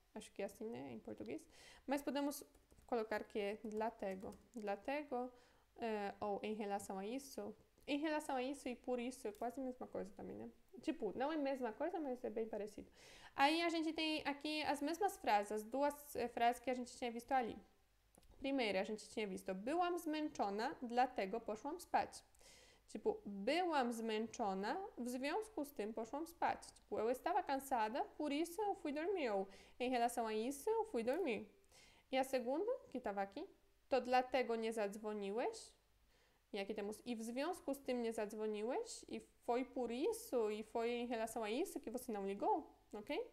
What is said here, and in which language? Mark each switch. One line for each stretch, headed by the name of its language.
Portuguese: Acho que é assim, né, em português. Mas podemos colocar que é dlatego. Dlatego, ou em relação a isso. Em relação a isso e por isso é quase a mesma coisa também, né? Tipo, não é a mesma coisa, mas é bem parecido. Aí a gente tem aqui as mesmas frases, as duas frases que a gente tinha visto ali. Primeira, a gente tinha visto
Polish: byłam zmęczona, dlatego poszłam spać. Tipo, byłam zmęczona, w związku z tym poszłam spać.
Portuguese: Tipo, eu estava cansada, por isso eu fui dormir. Ou, em relação a isso, eu fui dormir. E a segunda, que estava aqui,
Polish: to dlatego nie zadzwoniłeś.
Portuguese: E aqui temos, e
Polish: w związku z tym nie zadzwoniłeś,
Portuguese: e foi por isso, e foi em relação a isso que você não ligou, ok?